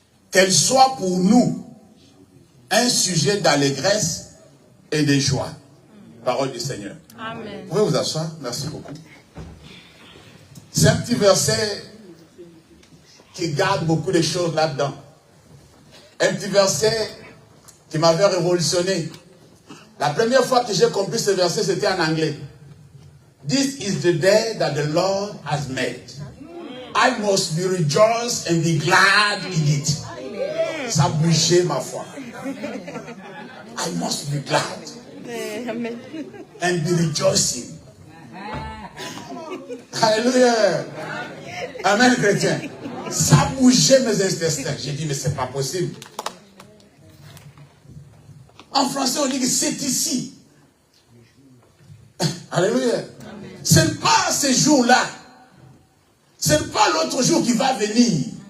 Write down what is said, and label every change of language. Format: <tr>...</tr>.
<fr>Qu'elle soit pour nous un sujet d'allégresse et de joie. Parole du Seigneur. Amen. Vous pouvez vous asseoir? Merci beaucoup. C'est un petit verset qui garde beaucoup de choses là-dedans. Un petit verset qui m'avait révolutionné. La première fois que j'ai compris ce verset, c'était en anglais.</fr> <en>This is the day that the Lord has made. I must be rejoiced and be glad in it.</en> <fr>Ça a bougé ma foi.</fr> <en>I must be glad and be rejoicing.</en> <fr>Alléluia. Amen, chrétien. Ça a bougé mes intestins. J'ai dit, mais c'est pas possible. En français, on dit que c'est ici. Alléluia. Ce n'est pas ce jour-là. Ce n'est pas l'autre jour qui va venir.</fr>